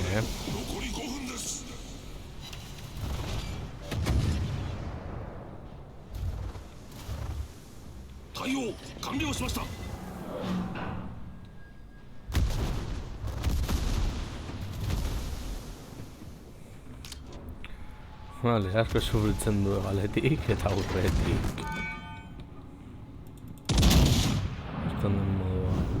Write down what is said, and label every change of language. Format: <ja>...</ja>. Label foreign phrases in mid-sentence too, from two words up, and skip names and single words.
<ja>残り5分です。対応完了しました。</ja> <eu>Vale, asko sufritzen du egaletik eta aurretik.</eu> <es>Estando en modo...</es>